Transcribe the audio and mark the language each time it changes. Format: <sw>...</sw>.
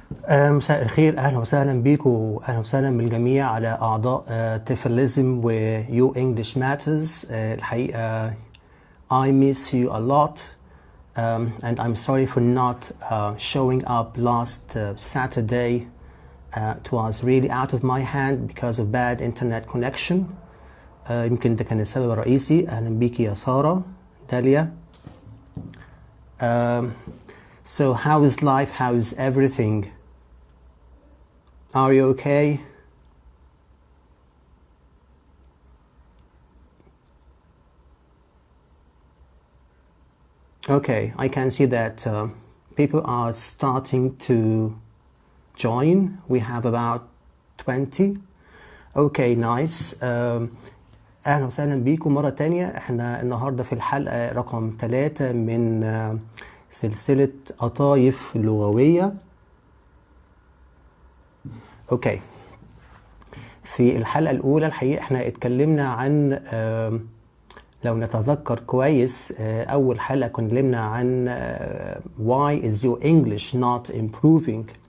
<ar>مساء الخير، أهلا وسهلا بيكم وأهلا وسهلا بالجميع على أعضاء تفلزم و You English Matters. الحقيقة</ar> <en>I miss you a lot and I'm sorry for not showing up last Saturday. It was really out of my hand because of bad internet connection.</en> <ar>يمكن ده كان السبب الرئيسي. أهلا بيكي يا سارة داليا.</ar> <en>So how is life? How is everything? Are you okay? Okay, I can see that people are starting to join. We have about 20. Okay, nice.</en> <ar>أهلا وسهلا بيكم مرة تانية. احنا النهاردة في الحلقة رقم 3 من سلسلة قطايف لغوية. اوكي، في الحلقة الأولى الحقيقة احنا اتكلمنا عن لو نتذكر كويس أول حلقة كلمنا عن</ar> <en>why is your English not improving.</en>